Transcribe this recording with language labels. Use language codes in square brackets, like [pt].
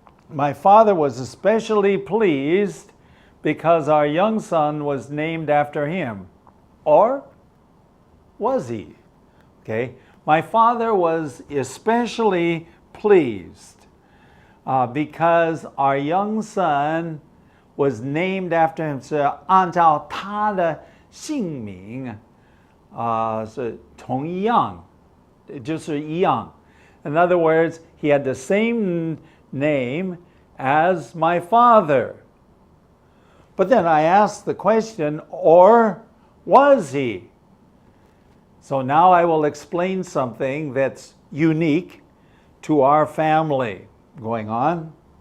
[en] My father was especially pleased because our young son was named after him. Or was he? Okay. My father was especially pleased because our young son was named after him. [zh] 是按照他的姓名是同一样，就是一样. [en] In other words, he had the same name as my father. But then I asked the question, or was he? So now I will explain something that's unique to our family. Going on.